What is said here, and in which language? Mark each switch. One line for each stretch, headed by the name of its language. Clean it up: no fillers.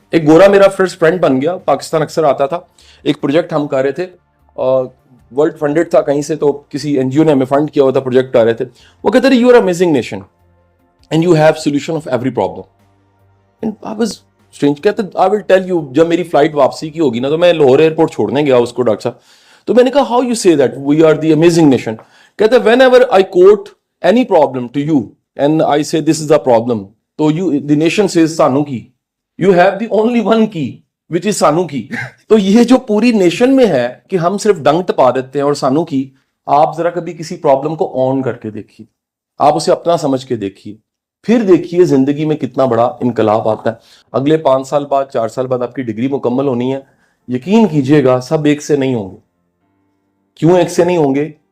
Urdu: ایک گورا میرا فرسٹ فرینڈ بن گیا، پاکستان اکثر آتا تھا. ایک پروجیکٹ ہم کر رہے تھے، ورلڈ فنڈڈ تھا کہیں سے، تو کسی NGO نے ہمیں فنڈ کیا ہوا تھا، پروجیکٹ کر رہے تھے.
English: وہ کہتے رہے you are amazing nation and you have solution of every problem. And I was strange. کہتے I will tell you,
Urdu: جب میری فلائٹ واپسی کی ہوگی نا تو میں لاہور ایئرپورٹ چھوڑنے گیا اس کو ڈاکٹر صاحب، تو میں نے کہا
English: How you say that we are the amazing nation. کہتے whenever I quote any problem to you and I say this is the problem,
Urdu: تو یو دی نیشن سیز
Punjabi: سانو کی،
English: You have the only one key which is سانو کی.
Urdu: تو یہ جو پوری نیشن میں ہے کہ ہم صرف ڈنگ ٹپا دیتے ہیں اور سانو کی. آپ ذرا کبھی کسی پرابلم کو آن کر کے دیکھیے، آپ اسے اپنا سمجھ کے دیکھیے، پھر دیکھیے زندگی میں کتنا بڑا انقلاب آتا ہے. اگلے 5 سال بعد 4 سال بعد آپ کی ڈگری مکمل ہونی ہے. یقین کیجئے گا سب ایک سے نہیں ہوں گے. کیوں ایک سے نہیں ہوں گے؟